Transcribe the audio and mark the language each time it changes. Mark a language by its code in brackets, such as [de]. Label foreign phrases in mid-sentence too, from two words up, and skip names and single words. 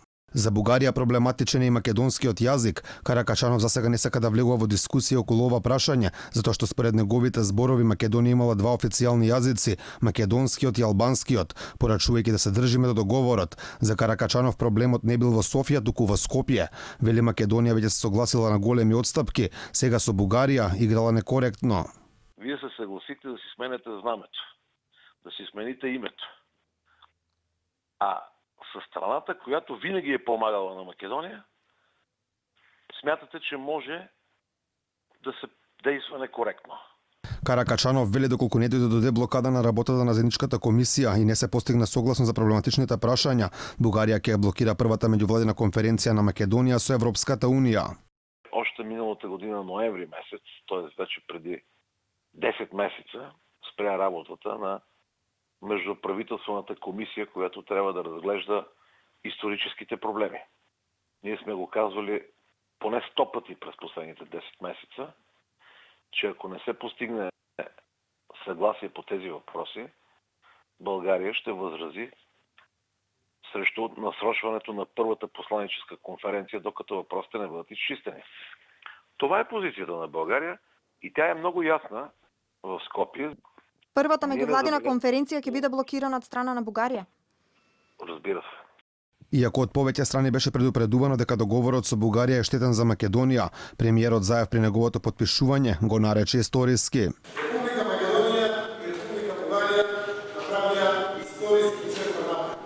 [mk] За Бугарија проблематичен е и македонскиот јазик. Каракачанов засега не сака да влегува во дискусија околу ова прашање, затоа што според неговите зборови Македонија имала два официјални јазици, македонскиот и албанскиот, порачувајќи да се држиме до договорот. За Каракачанов проблемот не бил во Софија, туку во Скопје. Вели Македонија веќе се согласила на големи отстапки, сега со Бугарија играла некоректно. [bg] Вие се согласите да си сменете знамето, да си смените името. А със страната, която винаги е помагала на Македония, смятате, че може да се действа некоректно. [mk] Каракачанов вели доколку не дојде до деблокада на работата на заедничката комисија и не се постигна согласно за проблематичните прашања, Бугарија ќе блокира првата меѓувладина конференција на Македонија со Европската Унија. [bg] Още миналата година, ноември месец, т.е. вече преди 10 месеца, спря работата на междуправителствената комисия, която трябва да разглежда историческите проблеми. Ние сме го казвали поне 100 пъти през последните 10 месеца, че ако не се постигне съгласие по тези въпроси, България ще възрази срещу насрочването на първата посланическа конференция, докато въпросите не бъдат изчистени. Това е позицията на България и тя е много ясна в Скопие. [mk] Првата меѓувладина конференција ќе биде блокирана од страна на Бугарија? [bg] Разбира се. [mk] Иако од повеќе страни беше предупредувано дека договорот со Бугарија е штетен за Македонија, премиерот Заев при неговото потпишување го нарече историски. Република Македонија и Република Бугарија направија историски чекор напред.